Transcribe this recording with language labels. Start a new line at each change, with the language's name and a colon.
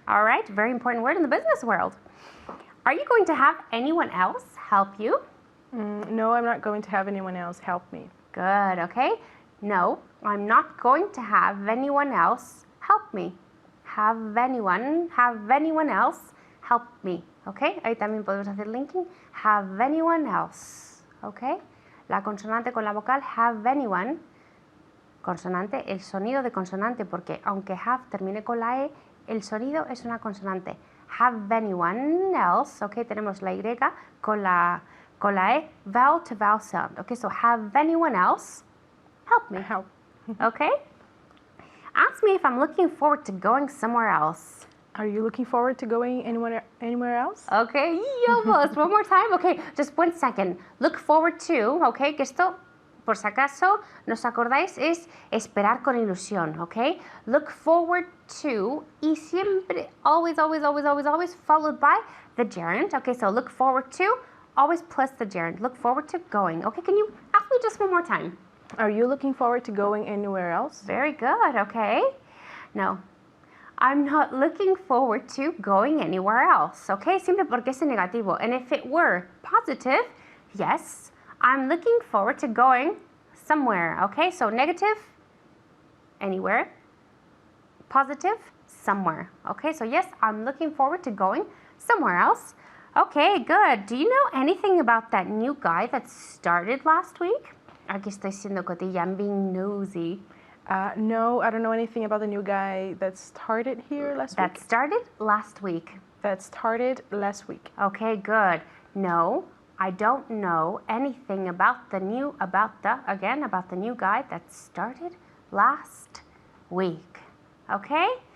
English: All right, very important word in the business world. Are you going to have anyone else help you? No, I'm not going to have anyone else help me. Good, okay. No, I'm not going to have anyone else help me. Have anyone else help me.
Spanish: Okay, ahí también podemos hacer linking.
English: Have anyone else.
Spanish: Okay, la consonante con la vocal, have anyone. Consonante, el sonido de consonante, porque aunque have termine con la E, el sonido es una consonante.
English: Have anyone else. Okay,
Spanish: tenemos la Y con la E,
English: vowel to vowel sound. Okay, so have anyone else help me. Help. Okay? Ask me if I'm looking forward to going somewhere else. Are you looking forward to going anywhere else? Okay, almost. One more time. Okay, just 1 second. Look forward to,
Spanish: okay, que esto, por si acaso, nos acordáis, es esperar con ilusión, okay?
English: Look forward to,
Spanish: y siempre,
English: always, followed by the gerund. Okay, so look forward to, always plus the gerund. Look forward to going. Okay, can you ask me just one more time? Are you looking forward to going anywhere else? Very good, okay. No, I'm not looking forward to going anywhere else, okay?
Spanish: Siempre porque es negativo.
English: And if it were positive, yes, I'm looking forward to going somewhere, okay? So negative, anywhere. Positive, somewhere, okay? So yes, I'm looking forward to going somewhere else. Okay, good. Do you know anything about that new guy that started last week?
Spanish: Aquí estoy siendo cotilla,
English: I'm being nosy. No, I don't know anything about the new guy that started here last That week. started last week. That started last week. Okay, good. No, I don't know anything about the new guy that started last week. Okay?